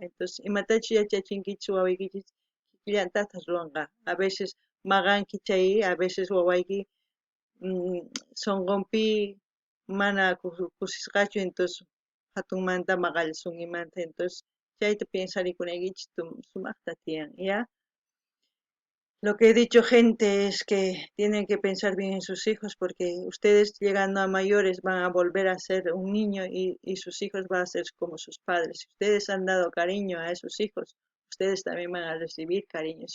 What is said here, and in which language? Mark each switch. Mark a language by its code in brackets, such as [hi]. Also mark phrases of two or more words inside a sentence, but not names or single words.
[qu] Entonces imatachus yachachinkichis wawaykichis kikinllatatas ruwanqa. [es] A veces [qu] maqanki chay, [es] a veces [qu] wawayki sunqunpi mana kusisqachu, entonces hatunmanta maqallasun imanta. Entonces chayta pensarikunaykichis sumaqta tiyan, ¿ya? [es] Lo que he dicho, gente, es que tienen que pensar bien en sus hijos porque ustedes llegando a mayores van a volver a ser un niño y sus hijos van a ser como sus padres. Si ustedes han dado cariño a esos hijos, ustedes también van a recibir cariño.